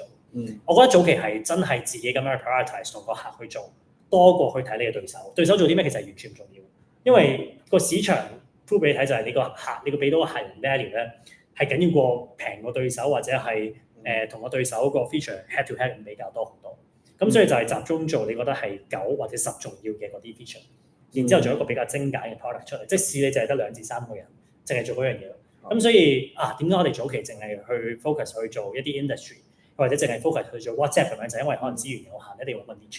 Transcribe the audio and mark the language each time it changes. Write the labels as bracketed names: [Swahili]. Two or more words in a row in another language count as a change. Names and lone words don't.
[Cantonese] 我覺得早期係真係自己咁樣去 prioritize 同個客去做，多過去睇你嘅對手。對手做啲咩其實係完全唔重要，因為個市場 prove 俾你睇就係你個客，你個俾到個客人 value 咧係緊要過平過對手或者係同個對手個 feature [English] head to head [Cantonese] 比較多好多。咁所以就係集中做你覺得係9或者10重要嘅嗰啲 feature， 然之後做一個比較精簡嘅 product 出嚟。即使你就係得2至3個人，淨係做嗰樣嘢。咁所以點解我哋早期淨係去 focus 去做一啲 industry， 或者淨係 focus 去做 WhatsApp 咁樣，就因為可能資源有限，一定要揾 niche。